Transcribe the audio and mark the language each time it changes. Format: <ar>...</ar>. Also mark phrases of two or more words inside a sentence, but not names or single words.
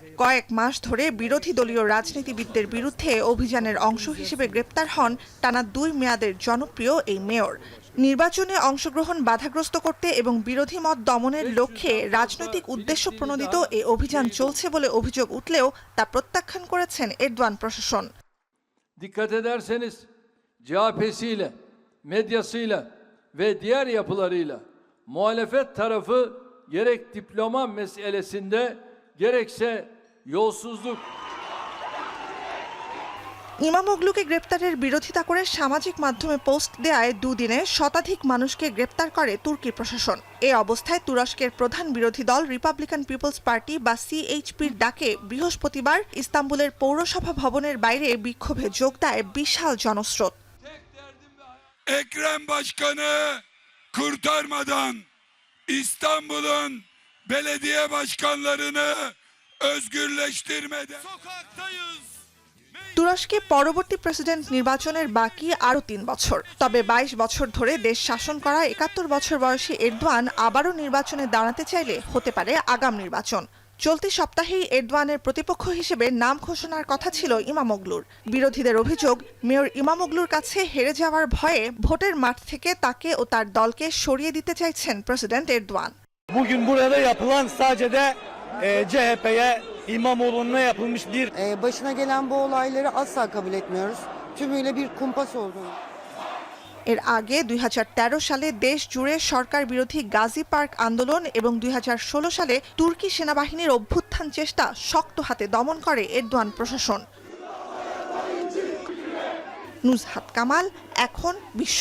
<bn>কয়েক মাস ধরে বিরোধী দলীয় রাজনীতিবিদদের বিরুদ্ধে অভিযানের অংশ হিসেবে গ্রেপ্তার হন টানা 2 মেয়াদের জনপ্রিয় এই মেয়র। নির্বাচনে অংশগ্রহণ বাধাগ্রস্ত করতে এবং বিরোধী মত দমনের লক্ষ্যে রাজনৈতিক উদ্দেশ্য প্রণোদিত এই অভিযান চলছে বলে অভিযোগ উঠলেও তা প্রত্যাখ্যান করেছেন এরদোয়ান প্রশাসন।</bn> <tr>Dikkat ederseniz CHP'siyle, medyasıyla ve diğer yapılarıyla muhalefet tarafı gerek diploma meselesinde gerekse yolsuzluk</tr> <bn>ইমামোগলুকে গ্রেপ্তারের বিরোধিতা করে সামাজিক মাধ্যমে পোস্ট দেয়ায় দুদিনে শতাধিক মানুষকে গ্রেপ্তার করে তুর্কি প্রশাসন। এই অবস্থায় তুরস্কের প্রধান বিরোধী দল রিপাবলিকান পিপলস পার্টি বা CHPর ডাকে বৃহস্পতিবার ইস্তাম্বুলের পৌরসভা ভবনের বাইরে বিক্ষোভে যোগ দেয় বিশাল জনস্রোত।</bn> <tr>Ekrem Başkan'ı kurtarmadan İstanbul'un belediye başkanlarını özgürleştirmeden sokaktayız.</tr> <bn>তুরস্কে পরবর্তী প্রেসিডেন্ট নির্বাচনের বাকি আরও 3 বছর। তবে 22 বছর ধরে দেশ শাসন করা 71 বছর বয়সী এরদোয়ান আবারও নির্বাচনে দাঁড়াতে চাইলে হতে পারে আগাম নির্বাচন। চলতি সপ্তাহেই এরদোয়ানের প্রতিপক্ষ হিসেবে নাম ঘোষণার কথা ছিল ইমামোগলুর। বিরোধীদের অভিযোগ, মেয়র ইমামোগলুর কাছে হেরে যাওয়ার ভয়ে ভোটের মাঠ থেকে তাকে ও তার দলকে সরিয়ে দিতে চাইছেন প্রেসিডেন্ট এরদোয়ান।</bn> <tr>Bugün burada yapılan sadece de CHP'ye İmamoğlu'na yapılmış bir başına gelen bu olayları asla kabul etmiyoruz. Tümüyle bir kumpas olduğunu.</tr> <bn>এর আগে 2013 সালে দেশ জুড়ে সরকার বিরোধী গাজী পার্ক আন্দোলন এবং 2016 সালে তুর্কি সেনাবাহিনীর অভ্যুত্থান চেষ্টা শক্ত হাতে দমন করে এরদোয়ান প্রশাসন। নুজহাত কামাল, এখন বিশ্ব।</bn>